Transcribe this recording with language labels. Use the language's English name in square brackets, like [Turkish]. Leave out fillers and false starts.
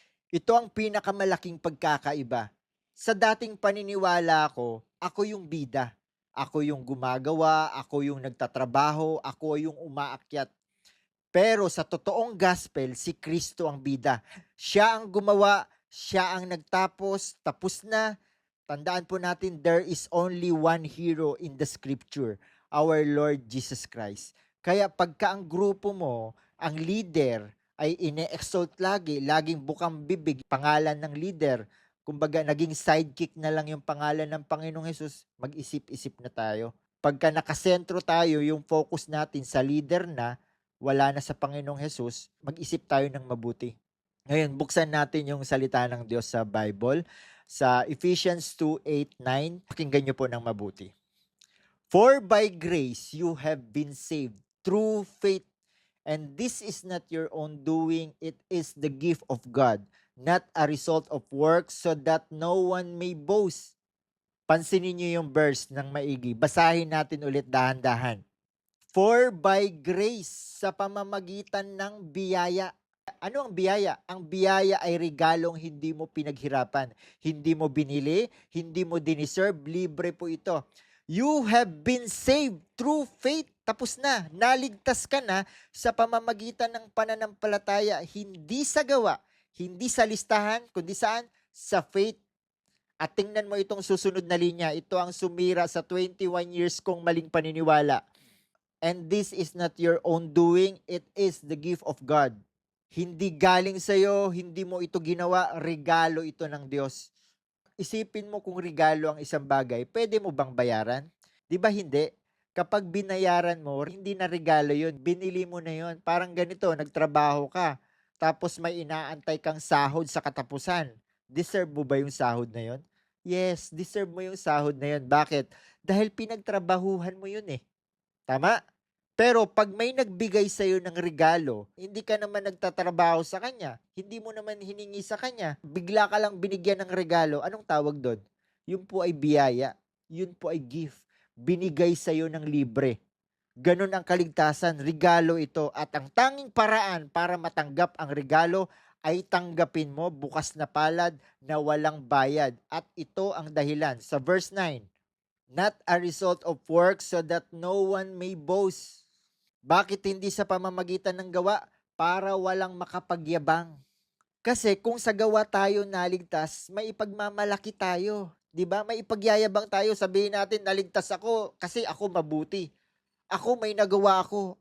[Filipino] Ito ang pinakamalaking pagkakaiba. Sa dating paniniwala ko, ako yung bida. Ako yung gumagawa, ako yung nagtatrabaho, ako yung umaakyat. Pero sa totoong gospel, si Kristo ang bida. Siya ang gumawa, siya ang nagtapos, tapos na. Tandaan po natin, [English] there is only one hero in the scripture, our Lord Jesus Christ. [Filipino] Kaya pagka ang grupo mo, ang leader, ay ine-exalt lagi, laging bukang bibig, pangalan ng leader, kumbaga naging sidekick na lang yung pangalan ng Panginoong Hesus, mag-isip-isip na tayo. Pagka nakasentro tayo, yung focus natin sa leader na, wala na sa Panginoong Hesus, mag-isip tayo ng mabuti. Ngayon, buksan natin yung salita ng Diyos sa Bible, sa Ephesians 2:8-9. Pakinggan nyo po ng mabuti. [English] For by grace you have been saved through faith, and this is not your own doing, it is the gift of God, not a result of works, so that no one may boast. [Filipino] Pansinin niyo yung verse ng maigi. Basahin natin ulit dahan-dahan. [English] For by grace, [Filipino] sa pamamagitan ng biyaya. Ano ang biyaya? Ang biyaya ay regalong hindi mo pinaghirapan. Hindi mo binili, hindi mo diniserve, libre po ito. [English] You have been saved through faith. [Filipino] Tapos na, naligtas ka na sa pamamagitan ng pananampalataya, hindi sa gawa, hindi sa listahan, kundi saan? Sa faith. At tingnan mo itong susunod na linya, ito ang sumira sa 21 years kong maling paniniwala. [English] And this is not your own doing, it is the gift of God. [Filipino] Hindi galing sa'yo, hindi mo ito ginawa, regalo ito ng Diyos. Isipin mo kung regalo ang isang bagay, pwede mo bang bayaran? Di ba hindi? Kapag binayaran mo, hindi na regalo yun, binili mo na yun. Parang ganito, nagtrabaho ka, tapos may inaantay kang sahod sa katapusan. Deserve mo ba yung sahod na yun? Yes, deserve mo yung sahod na yun. Bakit? Dahil pinagtrabahuhan mo yun eh. Tama? Pero pag may nagbigay sa'yo ng regalo, hindi ka naman nagtatrabaho sa kanya, hindi mo naman hiningi sa kanya, bigla ka lang binigyan ng regalo, anong tawag doon? Yun po ay biyaya, yun po ay gift, binigay sa'yo ng libre. Ganun ang kaligtasan, regalo ito, at ang tanging paraan para matanggap ang regalo ay tanggapin mo bukas na palad na walang bayad. At ito ang dahilan. [English] Sa verse 9, not a result of works so that no one may boast. [Filipino] Bakit hindi sa pamamagitan ng gawa? Para walang makapagyabang. Kasi kung sa gawa tayo naligtas, may ipagmamalaki tayo. 'Di ba? May ipagyayabang tayo. Sabihin natin, naligtas ako kasi ako mabuti. Ako may nagawa ako.